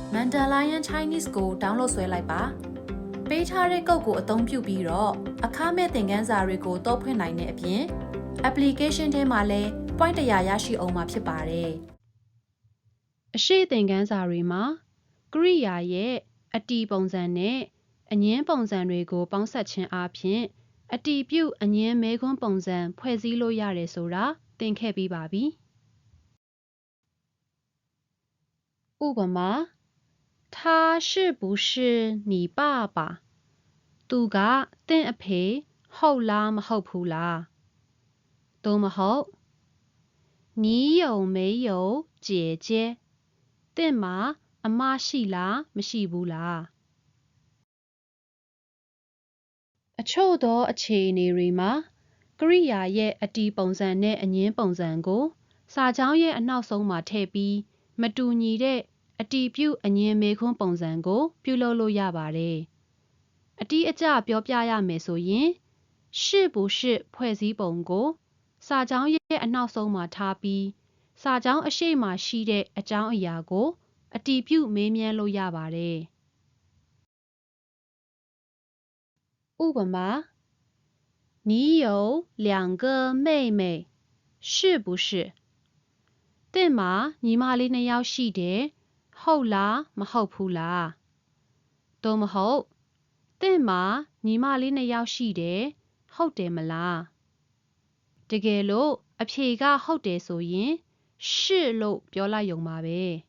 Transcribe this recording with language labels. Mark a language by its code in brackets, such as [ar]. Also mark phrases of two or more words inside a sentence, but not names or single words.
[my] Mandalorian Chinese ကို download ဆွဲလိုက်ပါပေးထားတဲ့ကုတ်ကိုအသုံးပြုပြီးတော့အခမဲ့သင်ခန်းစာတွေကိုတောက်ဖွင့်နိုင်တဲ့အပြင် application ထဲမှာလည်း point 100ရရှိအောင်မှာဖြစ်ပါတယ်အရှိသင်ခန်းစာတွေမှာကရိယာရဲ့အတီပုံစံနဲ့အငင်းပုံစံတွေကိုပေါင်းစပ်ခြင်းအပြင်အတီပြုအငင်းမဲခွန်းပုံစံဖွဲ့စည်းလို့ရတယ်ဆိုတာသင်ခဲ့ပြီးပါပြီ ဥပမာ [zh] 他是不是你爸爸 [my] သူကသင်အဖေဟုတ်လားမဟုတ်ဘူးလားသို့မဟုတ် [zh] 你有没有姐姐 [my] သင်မှာအမရှိလားမရှိဘူးလား အချို့သောအခြေအနေတွေမှာကရိယာရဲ့အတီပုံစံနဲ့အငင်းပုံစံကိုစာကြောင်းရဲ့အနောက်ဆုံးမှာထည့်ပြီးမတူညီတဲ့အတီပြုအငင်းမဲခွန်းပုံစံကိုပြုလုပ်လို့ရပါတယ်အတီးအကျပြောပြရမယ်ဆိုရင် [zh] 是不是 [my] ဖွဲ့စည်းပုံကိုစာကြောင်းရဲ့အနောက်ဆုံးမှာထားပြီးစာကြောင်းအရှိမရှိတဲ့အကြောင်းအရာကိုအတီးပြုမေးမြန်းလို့ရပါတယ် ဥပမာ [zh] 你有2个妹妹是不是 [my] သင်မှာညီမလေး2ယောက်ရှိတယ်ဟုတ်လားမဟုတ်ဘူးလားသို့မဟုတ်သင်မှာညီမလေး2ယောက်ရှိတယ်ဟုတ်တယ်မလားတကယ်လို့အဖြေကဟုတ်တယ်ဆိုရင်是လို့ပြောလိုက်ရုံပါပဲ